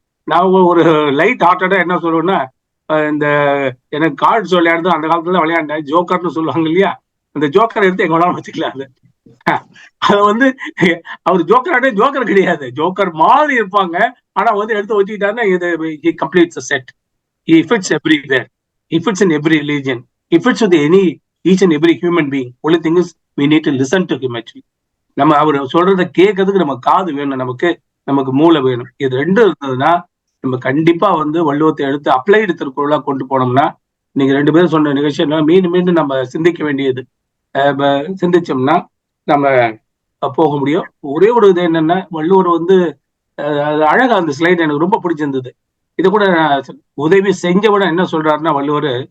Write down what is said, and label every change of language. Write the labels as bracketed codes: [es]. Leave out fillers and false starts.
[ta] நான் ஒரு லைட் ஹார்ட்டடா என்ன சொல்லுவேன்னா, இந்த எனக்கு கார்டு விளையாடுறது அந்த காலத்துல விளையாண்டேன், ஜோக்கர்னு சொல்லுவாங்க இல்லையா, அந்த ஜோக்கரை எடுத்து எங்க வேணாலும் வச்சுக்கலாம். அது வந்து அவர் ஜோக்கர் கிடையாது, ஜோக்கர் மாதிரி இருப்பாங்க. ஆனா வந்து எடுத்து வச்சுக்கிட்டாருன்னா இது [en] he completes a set. He fits everywhere. He fits in every religion. He fits with each and every human being. Only thing is we need to listen to him actually. [ta] நம்ம அவர் சொல்றதை கேட்கறதுக்கு நம்ம காது வேணும், நமக்கு மூளை வேணும். இது ரெண்டும் இருந்ததுன்னா நம்ம கண்டிப்பா வந்து வள்ளுவத்தை எடுத்து அப்ளைடு திருக்குறளா கொண்டு போனோம்னா, நீங்க 2 பேரும் சொன்ன நிகழ்ச்சி மீண்டும் நம்ம சிந்திக்க வேண்டியது. சிந்திச்சோம்னா நம்ம போக முடியும். ஒரே ஒரு இது என்னன்னா, வள்ளுவர் வந்து அழகா அந்த ஸ்லைட் எனக்கு ரொம்ப பிடிச்சிருந்தது. இதை கூட உதவி செஞ்சவன என்ன சொல்றாருன்னா, வள்ளுவர்